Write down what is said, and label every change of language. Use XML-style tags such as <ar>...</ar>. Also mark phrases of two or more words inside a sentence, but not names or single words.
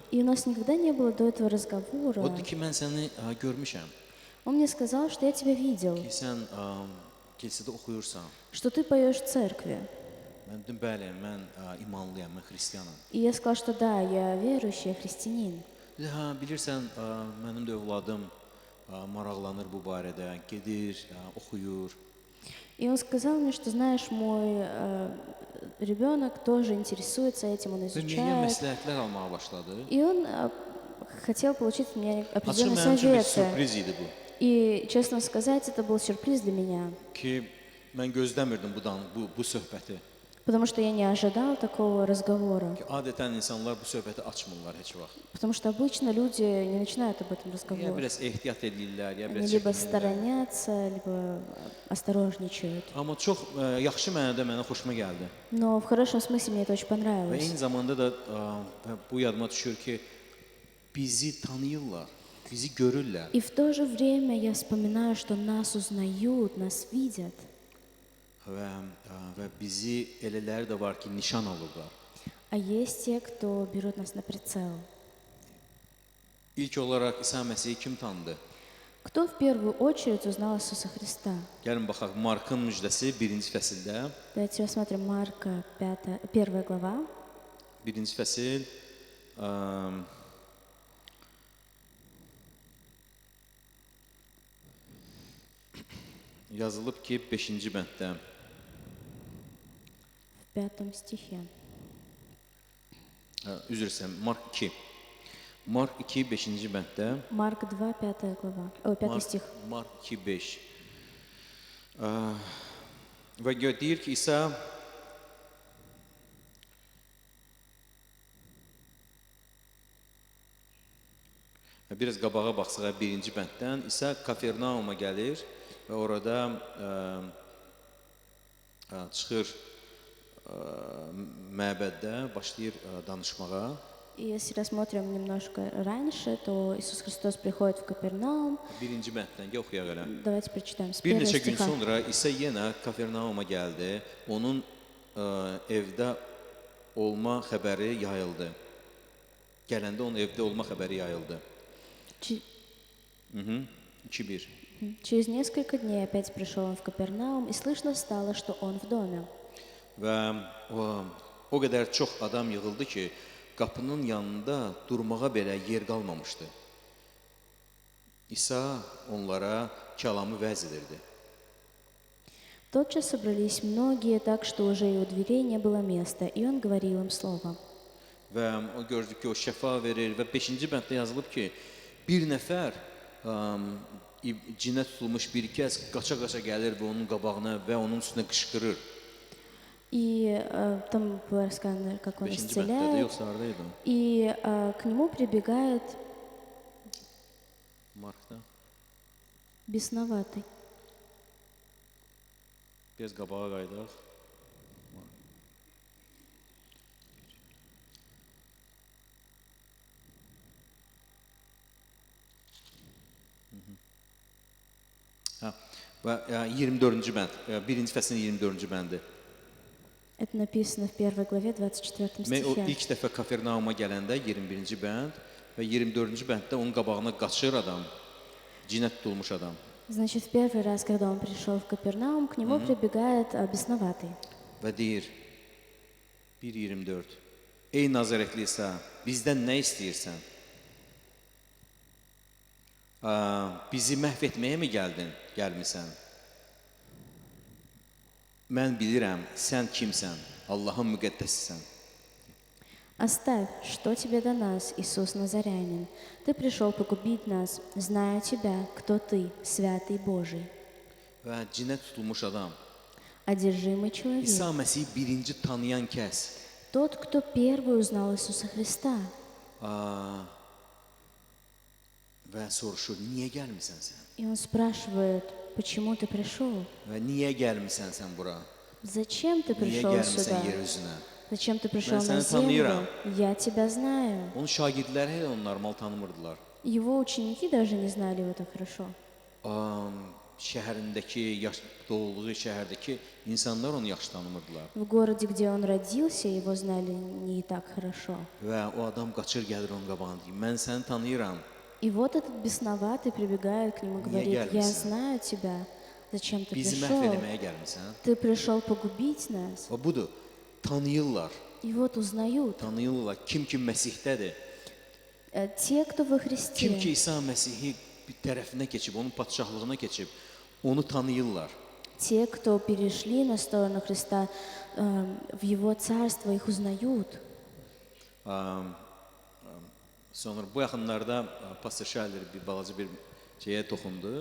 <ru>И у нас никогда не было до этого разговора.</ru> <az>Odur ki, mən səni görmüşəm</az> <ru>Он мне сказал, что я тебя видел,</ru> <az>ki, sən kilsədə oxuyursan.</az> <ru>что ты поешь в церкви.</ru> <az>Mən dedim, bəli, mən imanlıyam, mən xristianam.</az> <ru>И я сказал, что да, я верующий, я христианин.</ru> <az>Dedi, hə, bilirsən, mənim də övladım maraqlanır bu barədə, gedir, oxuyur.</az> <ru>И он сказал мне, что знаешь, мой ребенок тоже интересуется этим, он</ru> <az>Və müəyyən</az> <ru>изучает.</ru> <az>məsləhətlər almağa başladı.</az> <ru>И он хотел получить от меня</ru> <az>Açıq</az> <ru>определенные</ru> <az>mənim üçün bir</az> <ru>советы.</ru> <az>sürpriz idi bu.</az> <ru>И, честно сказать, это был сюрприз для меня,</ru> <az>Ki, mən gözləmirdim bu söhbəti.</az> <ru>потому что я не ожидал такого разговора.</ru> <az>Ki, adətən insanlar bu söhbəti açmırlar heç vaxt.</az> <ru>Потому что обычно люди не начинают об этом</ru> <az>Ya</az> <ru>разговор.</ru> <az>biraz ehtiyat edirlər, ya</az> <ru>Они</ru> <az>biraz</az> <ru>либо</ru> <az>çəkinirlər.</az> <ru>сторонятся, либо осторожничают.</ru> <az>Amma çox yaxşı mənada mənə xoşuma gəldi.</az> <ru>Но в хорошем смысле мне это очень</ru> <az>Və</az> <ru>понравилось.</ru> <az>eyni zamanda da bu yadıma düşür ki, bizi tanıyırlar, bizi görürlər.</az> <ru>И в то же время я вспоминаю, что нас узнают, нас видят.</ru> <az>Və bizi elələri də var ki, nişan alırlar.</az> <ru>А есть те, кто берут нас на прицел.</ru> <az>İlk olaraq İsa Məsihi kim tanıdı?</az> <ru>Кто в первую очередь узнал Иисуса Христа?</ru> <az>Gəlin baxaq, Markın müjdəsi 1-ci fəsildə.</az> <ru>Давайте рассмотрим Марка, 1 глава,</ru> <az>1-ci fəsil yazılıb ki 5-ci bənddə</az> <ru>В 5 стихе.</ru> <az>Üzr istəyirəm, Mark 2. Mark 2 5-ci bənddə</az> <ru>Марк 2, 5 глава. Ой, 5 стих.</ru> <az>Mark 2 5. Və deyir ki, İsa biraz qabağa baxsaq 1-ci bənddən İsa Kafernauma gəlir və orada çıxır məbəddə başlayır danışmağa.</az> <ru>И если рассмотрим немножко раньше, то Иисус Христос приходит в Капернаум.</ru> <az>1-ci bənddən oxuyaq elə.</az> <ru>Давайте прочитаем с</ru> <az>Bir</az> <ru>1</ru> <az>neçə gün</az> <ru>стиха.</ru> <az>sonra İsa yenə Kafernauma gəldi. Onun evdə olma xəbəri yayıldı. Gələndə onun evdə olma xəbəri yayıldı. 2-1.</az> <ru>Через несколько дней опять пришел он в Капернаум, и слышно стало, что он в доме.</ru> <az>Və o qədər çox adam yığıldı ki, qapının yanında durmağa belə yer qalmamışdı. İsa onlara kəlamı vəz edirdi.</az> <ru>Тотчас собрались многие, так что уже и у дверей не было места, и он говорил им слово.</ru> <az>Və o gördük ki, o şəfa verir və 5-ci bənddə yazılıb ki, bir nəfər cinə tutulmuş bir kəs qaça-qaça gəlir və onun qabağına və onun üstünə qışqırır.</az> <ru>И там было рассказано, как он</ru> <az>5-ci bənddə</az> <ru>исцеляет,</ru> <az>yoxsa harda idi o?</az> <ru>и к нему прибегает</ru> <az>Markda.</az> <ru>бесноватый.</ru> <az>Biraz qabağa qaydaq. Və 24-cü bənd, 1-ci fəslin 24-cü bəndi.</az> <ru>Это написано в 1 главе, 24</ru> <az>Mən o</az> <ru>стихе.</ru> <az>ilk dəfə Kafernauma gələndə 21-ci bənd və 24-cü bənddə onun qabağına qaçır adam, cinə tutulmuş adam.</az> <ru>Значит, в первый раз, когда он пришел в Капернаум, к нему прибегает бесноватый.</ru> <az>Və deyir 1:24. Ey Nazarətli İsa, bizdən nə istəyirsən? Bizi məhv etməyə mi gəlmisən? Mən bilirəm, sən kimsən? Allahın müqəddəsisən.</az> <ru>Оставь, что тебе до нас, Иисус Назарянин. Ты пришел погубить нас, зная тебя, кто ты, святый Божий.</ru> <az>Və cinə tutulmuş adam,</az> <ru>Одержимый человек.</ru> <az>İsa Məsih birinci tanıyan kəs.</az> <ru>Тот, кто первый узнал Иисуса Христа.</ru> <az>Və soruşur, niyə gəlmisən sən?</az> <ru>И он спрашивает, почему ты пришел?</ru> <az>Və niyə gəlmisən sən bura?</az> <ru>Зачем ты</ru> <az>Niyə</az> <ru>пришел</ru> <az>gəlmisən</az> <ru>сюда?</ru> <az>yer üzünə?</az> <ru>Зачем ты пришел</ru> <az>Ben</az> <ru>на</ru> <az>səni</az> <ru>землю?</ru> <az>tanıyıram.</az> <ru>Я тебя знаю.</ru> <az>Onun şagirdləri hələ onu normal tanımırdılar.</az> <ru>Его ученики даже не знали его так хорошо.</ru> <az>Şəhərindəki, doğulduğu şəhərdəki insanlar onu yaxşı tanımırdılar.</az> <ru>В городе, где он родился, его знали не так хорошо.</ru> <az>Və o adam qaçır gəlir onun qabağına deyir, mən səni tanıyıram.</az> <ru>И вот этот бесноватый прибегает к нему и говорит, я</ru> <az>gəlmisən?</az> <ru>знаю тебя. Зачем ты</ru> <az>Bizi məhv</az> <ru>пришел?</ru> <az>eləməyə gəlmisən.</az> <ru>Ты пришел погубить нас.</ru> <az>Və budur, tanıyırlar,</az> <ru>И вот узнают.</ru> <az>tanıyırlar kim Məsihdədir.</az> <ru>Те, кто во Христе,</ru> <az>Kim ki İsa Məsihi bir tərəfinə keçib, onun padşahlığına keçib, onu tanıyırlar.</az> <ru>те, кто перешли на сторону Христа, в Его Царство, их узнают.</ru> <az>Sonra bu yaxınlarda Pastor Şalir bir balaca bir şeyə toxundu</az>